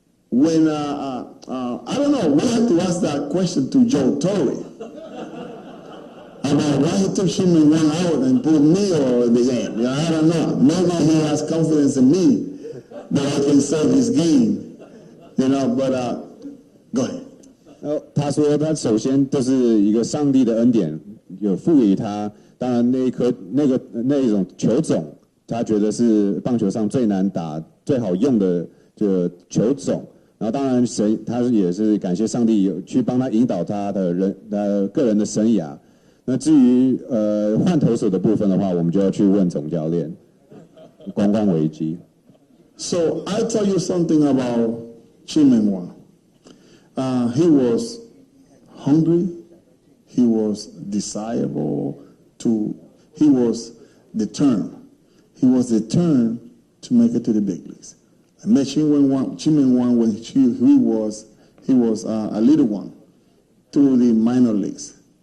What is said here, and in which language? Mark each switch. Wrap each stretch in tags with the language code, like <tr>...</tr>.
<en>When, I don't know, we had to ask that question to Joe Torre about why he took Shimon 1 out and put me over the game. You know, I don't know. Maybe he has confidence in me that I can save his game. You know, but go ahead.</en> <zh>他说他首先就是一个上帝的恩典，有赋予他。当然那一种球种，他觉得是棒球上最难打、最好用的这个球种。然后当然他也是感谢上帝有去帮他引导他的个人的生涯。那至于换投手的部分的话，我们就要去问总教练。公关危机。</zh> <en>So I tell you something about Chimenwa. He was hungry. He was desirable he was determined. He was determined to make it to the big leagues. I met Chimenwa when he was a little one to the minor leagues.</en>